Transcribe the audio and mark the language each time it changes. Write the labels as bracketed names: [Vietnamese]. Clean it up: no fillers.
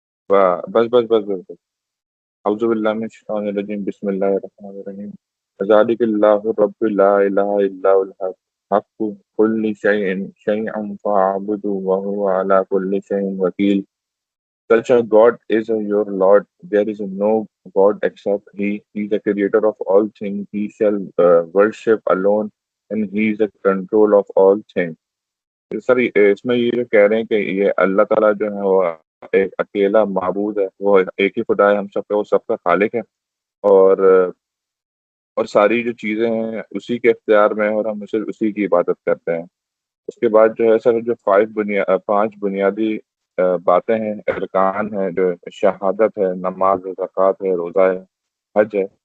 [Arabic] بس بس بس بس بس. اعوذ باللہ من الشیطان الرجیم. بسم اللہ الرحمن الرحیم. ذالک اللہ رب لا الہ الا هو الحق کل شیء فاعبدہ وہو علی کل شیء وکیل. [English] Such a God is your Lord. There is no God except He. He is the creator of all things. He shall worship alone, and He is the control of all things. [Urdu] سر اس میں یہ جو کہہ رہے ہیں کہ یہ اللہ تعالیٰ جو ہے وہ ایک اکیلا معبود ہے، وہ ایک ہی خدا ہے ہم سب کا، وہ سب کا خالق ہے، اور ساری جو چیزیں ہیں اسی کے اختیار میں ہیں اور ہم اسے اسی کی عبادت کرتے ہیں. اس کے بعد جو ہے سر جو 5 بنیادی باتیں ہیں، ارکان ہیں، جو شہادت ہے، نماز ہے، زکوٰۃ ہے، روزہ ہے، حج ہے.